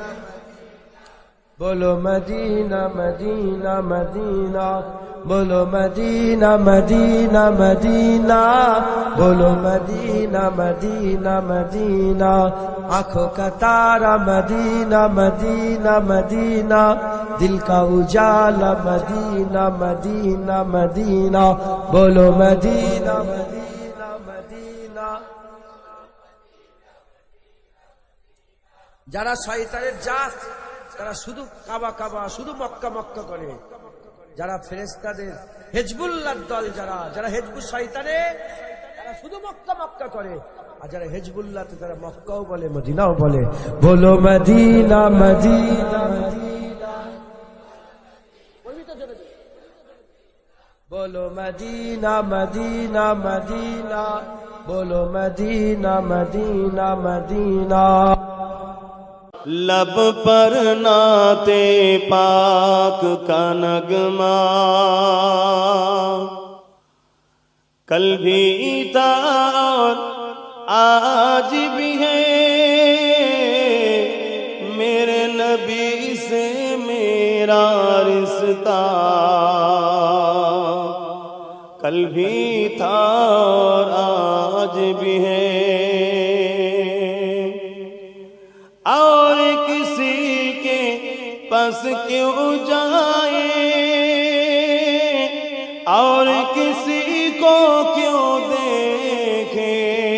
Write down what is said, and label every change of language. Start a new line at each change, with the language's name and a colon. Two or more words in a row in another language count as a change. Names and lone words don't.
Urdu: بولو مدینہ مدینہ مدینہ بولو مدینہ مدینہ مدینہ بولو مدینہ مدینہ مدینہ آنکھوں کا تارا مدینہ مدینہ مدینہ دل کا اجالا مدینہ مدینہ مدینہ بولو مدینہ مدینہ مدینہ
Bangla: যারা শয়তানের জাত তারা শুধু কাবা কাবা শুধু মক্কা মক্কা করে যারা ফেরেশতাদের হিজবুল্লাহর দল যারা যারা হিজবুল শয়তানে তারা শুধু মক্কা মক্কা করে আর যারা হিজবুল্লাহ তারা মক্কাও বলে মদিনাও বলে বলো মদিনা মদিনা মদিনা বলো মদিনা মদিনা মদিনা বলো মদিনা মদিনা মদিনা
Urdu: لب پر نعت پاک کا نغمہ کل بھی تھا اور آج بھی ہے میرے نبی سے میرا رشتہ کل بھی تھا اور آج بھی ہے اور کسی کے پاس کیوں جائیں اور کسی کو کیوں دیکھیں